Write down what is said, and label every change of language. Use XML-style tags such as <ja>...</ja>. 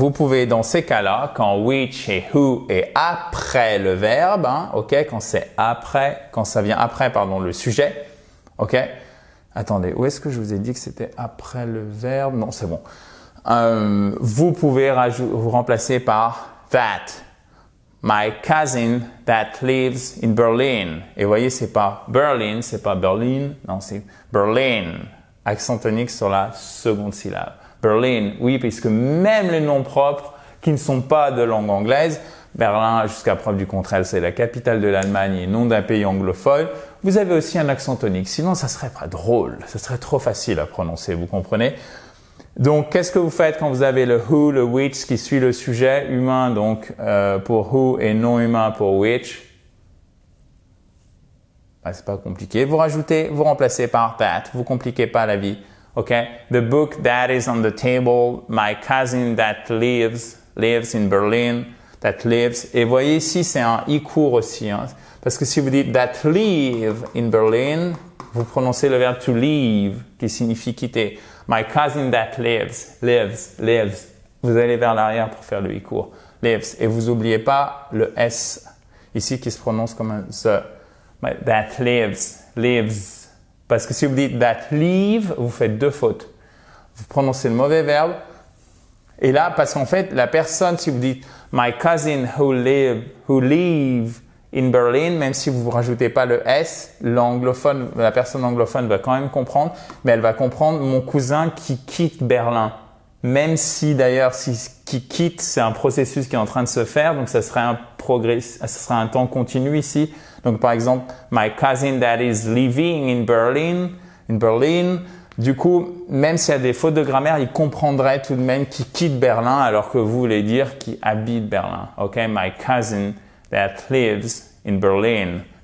<fr>Vous pouvez, dans ces cas-là, quand which et who est après le verbe, hein, ok, quand ça vient après, le sujet, ok. Attendez, où est-ce que je vous ai dit que c'était après le verbe? Non, c'est bon. Vous pouvez vous remplacer par that.</fr> <en>My cousin that lives in Berlin.</en> <fr>Et vous voyez, c'est pas Berlin, c'est pas Berlin, non, c'est Berlin. Accent tonique sur la seconde syllabe. Berlin, oui, puisque même les noms propres qui ne sont pas de langue anglaise, Berlin, jusqu'à preuve du contraire, c'est la capitale de l'Allemagne et non d'un pays anglophone, vous avez aussi un accent tonique. Sinon, ça serait pas drôle, ça serait trop facile à prononcer, vous comprenez? Donc, qu'est-ce que vous faites quand vous avez le who, le which qui suit le sujet humain, donc pour who et non humain pour which? C'est pas compliqué. Vous remplacez par that. Vous compliquez pas la vie.</fr> <en>OK? The book that is on the table, my cousin that lives in Berlin, that lives.</en> <fr>Et vous voyez ici, c'est un i court aussi, hein, parce que si vous dites</fr> <en>that live in Berlin,</en> <fr>vous prononcez le verbe to leave, qui signifie quitter.</fr> <en>My cousin that lives.</en> <fr>Vous allez vers l'arrière pour faire le i court. Lives. Et vous n'oubliez pas le S ici qui se prononce comme un the.</fr> <en>That lives.</en> <fr>Parce que si vous dites</fr> <en>that leave,</en> <fr>vous faites deux fautes. Vous prononcez le mauvais verbe Et là, parce qu'en fait, la personne, si vous dites</fr> <en>my cousin who live in Berlin,</en> <fr>même si vous rajoutez pas le S, l'anglophone, la personne anglophone va quand même comprendre, mais elle va comprendre mon cousin qui quitte Berlin. Même si d'ailleurs, qui quitte, c'est un processus qui est en train de se faire, donc ça serait ça serait un temps continu ici. Donc par exemple,</fr> <en>my cousin that is living in Berlin.</en> <fr>Du coup, même s'il y a des fautes de grammaire, il comprendrait tout de même qu'il quitte Berlin alors que vous voulez dire qu'il habite Berlin.</fr> <en>Ok, my cousin that lives in Berlin.</en>